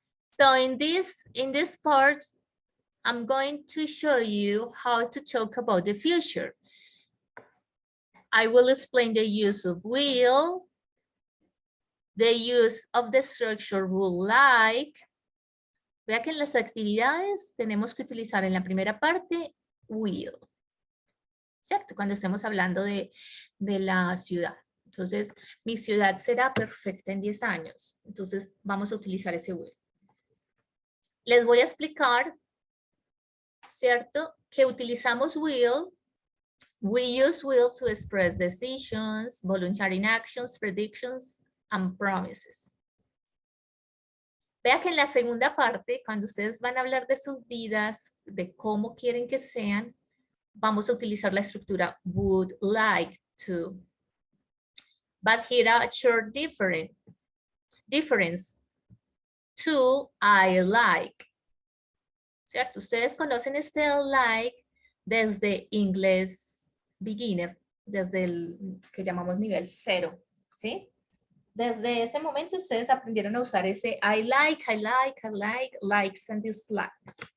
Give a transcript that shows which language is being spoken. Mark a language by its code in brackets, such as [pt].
[en] So in this part, I'm going to show you how to talk about the future. I will explain the use of will, the use of the structure would like. [es] Vea que en las actividades tenemos que utilizar en la primera parte will. ¿Cierto? Cuando estemos hablando de la ciudad. Entonces, mi ciudad será perfecta en 10 años. Entonces, vamos a utilizar ese will. Les voy a explicar, ¿cierto? Que utilizamos will. [en] We use will to express decisions, voluntary actions, predictions, and promises. [es] Vea que en la segunda parte, cuando ustedes van a hablar de sus vidas, de cómo quieren que sean, vamos a utilizar la estructura would like to. [en] But here a short difference. To I like. ¿Cierto? [es] Ustedes conocen este like desde inglés beginner, desde el que llamamos nivel 0, ¿sí? Desde ese momento ustedes aprendieron a usar ese [en] I like, likes and dislikes.